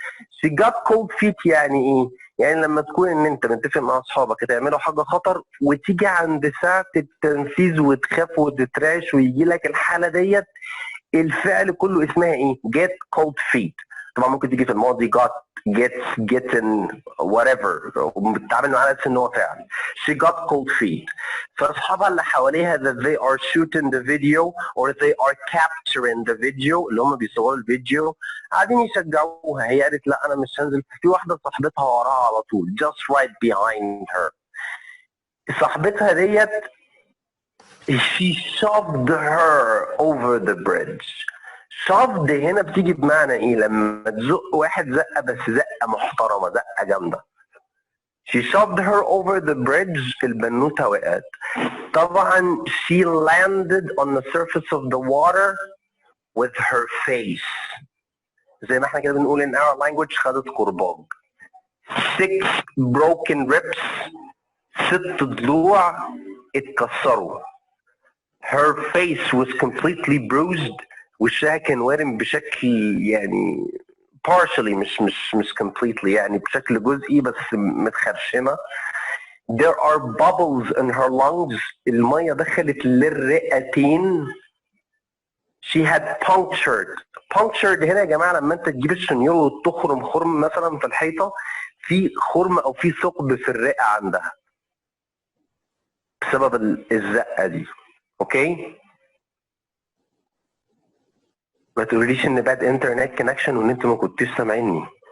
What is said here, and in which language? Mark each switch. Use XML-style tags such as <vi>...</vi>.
<en>she got cold feet</en> <ar>يعني ايه؟ يعني لما تكون ان انت متفق مع اصحابك تعملوا حاجه خطر وتيجي عند ساعه التنفيذ وتخاف وتترعش ويجي لك الحاله ديت, الفعل كله اسمها ايه؟</ar> <en>get cold feet.</en> <ar>طبعا ممكن تيجي في الماضي got, gets, getting, whatever, وبتتعامل معاه على ان هو فعل.</ar> <en>she got cold feet.</en> <ar>فاصحابها اللي حواليها</ar> <en>that they are shooting the video</en> <ar>or they are capturing the video, اللي هم بيصوروا الفيديو, قاعدين يشجعوها. هي قالت لا انا مش هنزل. في واحده صاحبتها وراها على طول,</ar> <en>just right behind her.</en> <ar>صاحبتها ديت</ar> <en>she shoved her over the bridge.</en> <ar>shoved هنا بتيجي بمعنى ايه؟ لما تزق واحد زقه بس زقه محترمه, زقه جامده.</ar> <en>she shoved her over the bridge.</en> <ar>البنوته وقعت.</ar> <en>طبعا she landed on the surface of the water with her face.</en> <ar>زي ما احنا كده بنقول</ar> <en>in our language,</en> <ar>خدت كرباج.</ar> <en>6 broken ribs, 6</en> <ar>ضلوع اتكسروا.</ar> <en>her face was completely bruised.</en> <ar>وشها كان وارم بشكل يعني partially, مش completely, يعني بشكل جزئي بس متخرشمة.</ar> <en>there are bubbles in her lungs.</en> <ar>المية دخلت للرئتين.</ar> <en>she had punctured</en> <ar>هنا يا جماعة لما انت تجيب الشنيور وتخرم خرم مثلا في الحيطة, في خرم او في ثقب في الرئة عندها بسبب الزقة دي. اوكي, ما تقوليش ان باد انترنت كونكشن وان انت ما كنتيش سامعيني.</ar>